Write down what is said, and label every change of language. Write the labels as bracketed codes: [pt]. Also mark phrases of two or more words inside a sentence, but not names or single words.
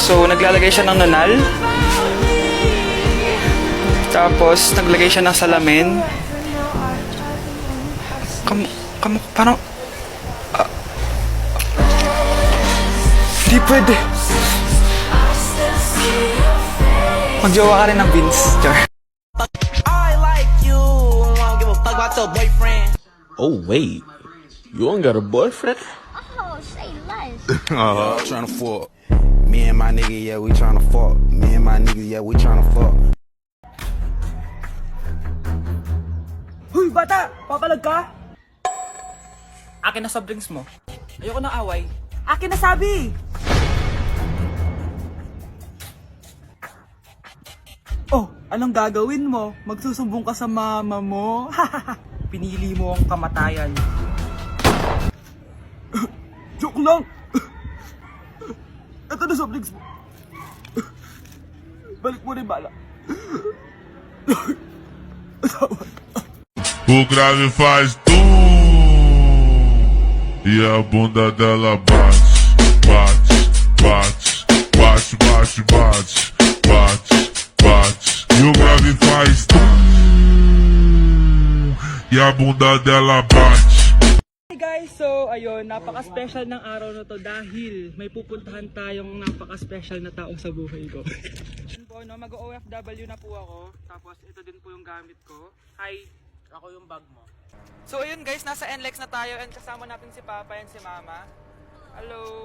[tl] So naglalagay siya ng nunal. Tapos naglagay siya ng salamin. Parang... Di pwede. Magjowa ka rin ng Vince. [en] I like you. I don't give a fuck about your boyfriend. Oh wait, you ain't got a boyfriend? Tryna fuck. Me and my nigga, yeah, we tryna fuck. Me and my nigga, yeah, we tryna fuck. [tl] Huy, bata! Papalag ka? Akin na [en] soft drinks [tl] mo. Ayoko ng away. Akin na sabi! Oh, anong gagawin mo? Magsusumbong ka sa mama mo? Pinili mo ang kamatayan. Joke lang! Ito na [en] soft drinks [tl] mo. Balik mo rin bala. [pt] O grave faz e a bunda dela bate, bate, bate, bate, bate, bate, bate, bate. E o grave faz e a bunda dela bate. [en] Hey guys, [tl] so ayun, napaka-special ng araw na to dahil may pupuntahan tayong napaka-special na tao sa buhay ko. Yun po, no, mag-OFW na po ako, tapos ito din po yung gamit ko. Hi, ako yung bag mo. So ayun guys, nasa NLEX na tayo and kasama natin si Papa and si Mama.